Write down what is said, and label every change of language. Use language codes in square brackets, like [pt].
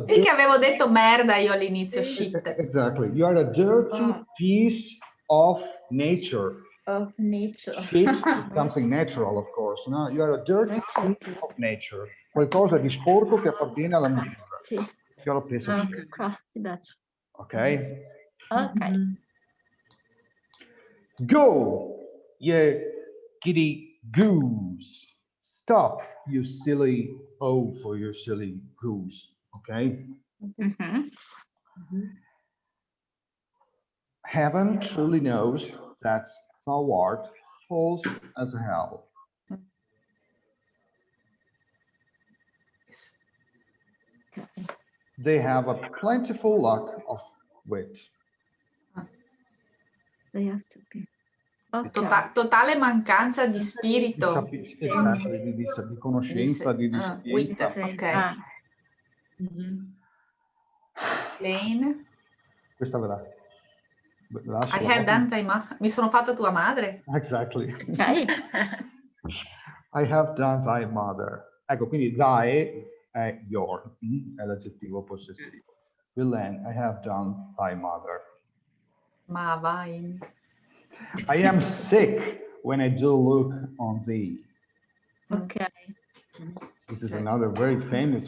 [it] Perché avevo detto merda io all'inizio, shit. [en] Exactly. You are a dirty piece of nature. Of nature. Shit is something natural, of course. No? You are a dirty piece of nature. [it] Qualcosa di sporco che appartiene alla natura. [en] You're a piece of shit. Crusty batch. Okay. Okay. Go, ye giddy goose. stop, you silly oaf or your silly goose, okay? Heaven truly knows that thou art false as hell. They have a plentiful lack of wit. [it] Totale mancanza di spirito. Di conoscenza, di [en] Wit, [it] sapienza. ok. [en] Plain. [it] Questa ve la [en] I have done thy mother. [it] Mi sono fatta tua madre. [en] Exactly. Ok. I have done thy mother. [it] Ecco, quindi thy è your, è l'aggettivo possessivo. [en] Villain, I have done thy mother. [it] Ma vai. [en] I am sick when I do look on thee. Ok. This is another very famous